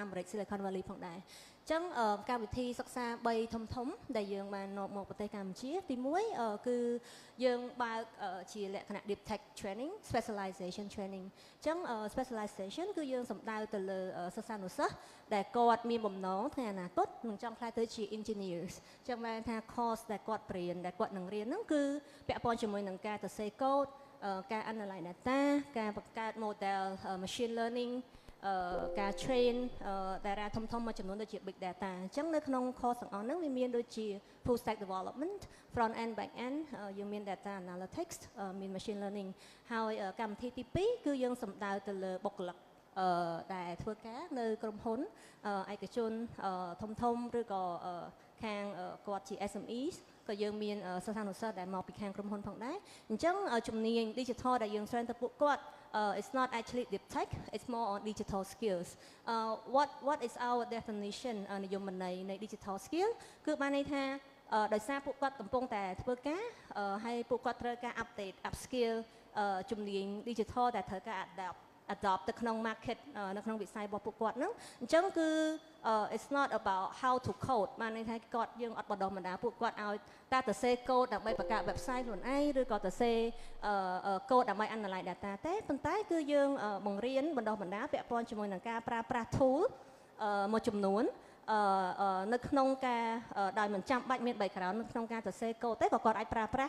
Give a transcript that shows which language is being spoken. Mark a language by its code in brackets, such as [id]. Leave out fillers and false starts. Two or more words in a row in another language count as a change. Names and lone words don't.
[km] មេរិក Silicon Valley ផងដែរអញ្ចឹងកម្មវិធីសិក្សា3ធំដែលយើងបាននាំមកប្រទេសកម្ពុជាទី1គឺយើងបើកជាលក្ខណៈ [en] Deep Tech Training Specialization Training [km] អញ្ចឹង Specialization គឺយើងសំដៅទៅលើសិស្សានុសិស្សដែលគាត់មានបំណងថ្ងៃអនាគ តនឹងចង់ក្លាយទៅជា Engineers អញ្ចឹងបានថា course ដែលគាត់រៀនដែលគាត់នឹងរៀនហ្នឹងគឺពាក់ព័ន្ធជាមួយនឹងការសរសេរ code ការ [en] analyze data [km] ការបង្កើត [en] model machine learning [km] ការ [en] train data [km] ធំ មួយចំនួនដូចជា [en] big data [km] អញ្ចឹងនៅក្នុង course ទាំងអស់ហ្នឹងវាមានដូចជា [en] full stack development front end back end [km] យើងមាន [en] data analytics [km] មាន [en] machine learning [km] ហើយ កម្មវិធីទី2គឺយើងសំដៅទៅលើបុគ្គលិកដែលធ្វើការនៅក្រុមហ៊ុនឯកជនធំ ឬក៏ខាងគាត់ជា SMEs ក៏យើងមានសិស្សានុសិស្សដែលមកពីខាងក្រុមហ៊ុនផងដែរអញ្ចឹងជំនាញ digital ដែលយើងស្វែងទៅពួកគាត់ [en] it's not actually deep tech it's more on digital skills what is our definition [km] និយមន័យនៃ [en] digital skill [km] គឺបានន័យថាដោយសារពួកគាត់កំពុងតែធ្វើការហើយពួកគាត់ត្រូវការ [en] update up skill [km] ជំនាញ digital ដែលត្រូវការ adapt adopt ទៅក្នុង market នៅក្នុងវិស័យរបស់ពួកគាត់ហ្នឹងអញ្ចឹងគឺ [en] it's not about how to code [km] បានន័យថាគាត់យើងអត់បណ្ដុះបណ្ដាលពួកគាត់ឲ្យតែទៅសេកូដដើម្បីបង្កើត website ខ្លួនឯងឬក៏ទៅសេកូដដើម្បី [en] analyze data [km] ទេ ប៉ុន្តែគឺយើងបង្រៀនបណ្ដុះបណ្ដាលពាក់ព័ន្ធជាមួយនឹងការប្រើប្រាស់ tool មួយចំនួននៅក្នុងការដោយមិនចាំបាច់មាន background នៅក្នុងការសរសេរកូដទេក៏គាត់អាចប្រើប្រាស់